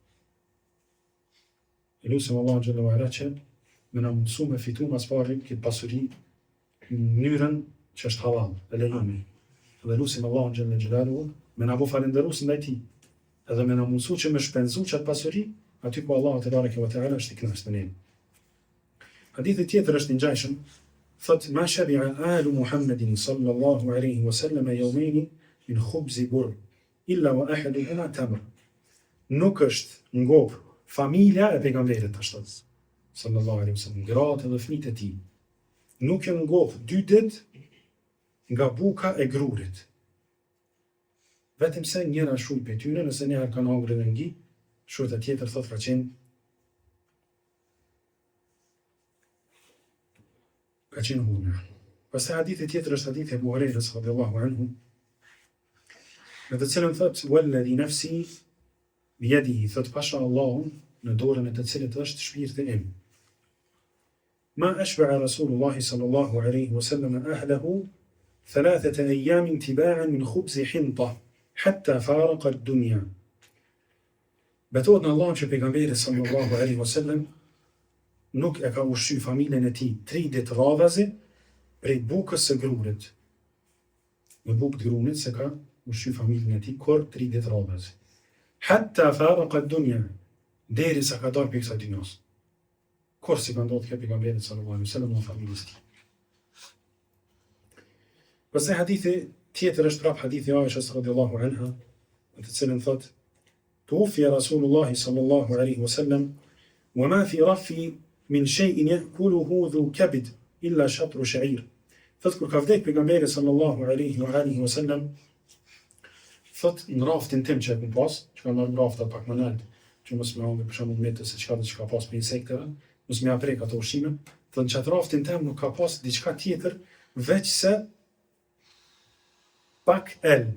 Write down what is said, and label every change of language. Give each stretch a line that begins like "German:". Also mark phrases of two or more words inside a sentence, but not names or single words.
Albanian: Lusim Allahu
Arabic: جل وعلا
Albanian: që me na mundësu me fitu mas pari këtë pasuri në mënyrën që është halal, e lejuar. Dhe lusim Allahu
Arabic: جل جلاله
Albanian: me na bo falënderues ndaj tij. Edhe me na mundësu që me shpenzu çat pasuri aty ku Allahu
Arabic: تبارك وتعالى
Albanian: është i kënaqur me ne. Hadithi tjetër është i ngjashëm, thot
Arabic: ما شبع آل محمد صلى الله عليه وسلم يومين من خبز بر إلا وأحدهما تمر.
Albanian: Nuk është ngop familja e pejgamberit ashtu
Arabic: صلى الله عليه وسلم,
Albanian: gratë dhe fëmijët e tij. Nuk janë ngop 2 ditë nga buka e grurit. Vetëm se njëra shujt për tyre, nëse njëherë kanë hangër dhe ngi, shujt e tjetër thot ka qenë hurme. Pastaj hadithi tjetër është hadithi e Abu Hurajrës
Arabic: رضي الله عنه,
Albanian: në të cilën thot
Arabic: والذي نفسي بيده,
Albanian: thot pasha Allahun në dorën e të cilit është shpirti im.
Arabic: ما أشبع رسول الله صلى الله عليه وسلم أهله 3 أيام تباعا من خبز حنطة حتى فارق الدنيا.
Albanian: Betohet në Allahun që pejgamberi
Arabic: صلى الله عليه وسلم
Albanian: nuk e ka ushqy familjen e tij 3 ditë radhazi prej bukës së grurit. Me bukë të grunit se ka ushqy familjen e tij kur 3 ditë radhazi.
Arabic: حتى فارق الدنيا,
Albanian: derisa ka dalë prej kësaj dynjos. Kur si ka ndodhur kjo pejgamberit
Arabic: صلى الله عليه وسلم
Albanian: në familjen e tij. Pastaj hadithi tjetër është prap hadithi Aishës
Arabic: رضي الله عنها,
Albanian: në të cilën thot
Arabic: توفي رسول الله صلى الله عليه وسلم وما في رفي من شيء يأكله ذو كبد إلا شطر شعير.
Albanian: Thot kur ka vdek pejgamberi
Arabic: صلى الله عليه وسلم,
Albanian: thot në raftin tim që e kam pas, që kam marrë rafta pak më lart, që mos më hangë për shembull metë se çka do të ka pas për insekteve, mos më aprek ato ushqime, thot në çat raftin tim nuk ka pas diçka tjetër veç se pak elb.